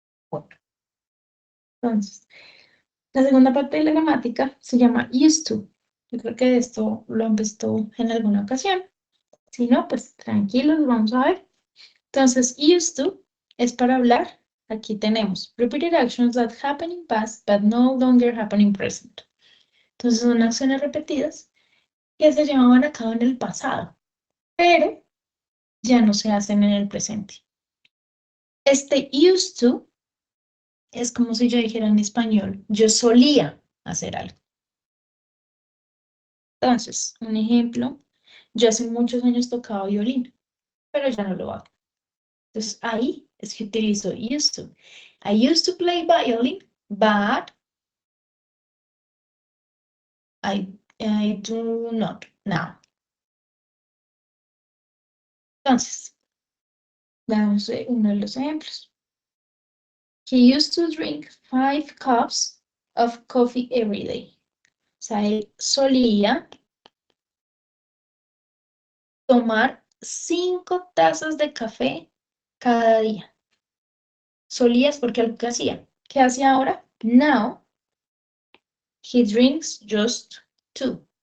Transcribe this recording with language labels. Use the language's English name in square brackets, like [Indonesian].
[Spanish] Bueno, entonces, la segunda parte de la gramática se llama used to. Yo creo que esto lo han visto en alguna ocasión. Si no, pues tranquilos, vamos a ver. Entonces, used to es para hablar. Aquí tenemos [English] repeated actions that happen in past but no longer happen in present. [Spanish] Entonces, son acciones repetidas que se llevaban a cabo en el pasado, pero ya no se hacen en el presente. Este used to es como si yo dijera en español, yo solía hacer algo. Entonces, un ejemplo, yo hace muchos años tocaba violín, pero ya no lo hago. Entonces, ahí es que utilizo used to. [English] I used to play violin, but I do not now. [Spanish] Entonces, veamos uno de los ejemplos. [English] He used to drink 5 cups of coffee every day. [Spanish] O sea, él solía tomar 5 tazas de café cada día. Solías porque algo que hacía. ¿Qué hace ahora? [English] Now, he drinks just 2.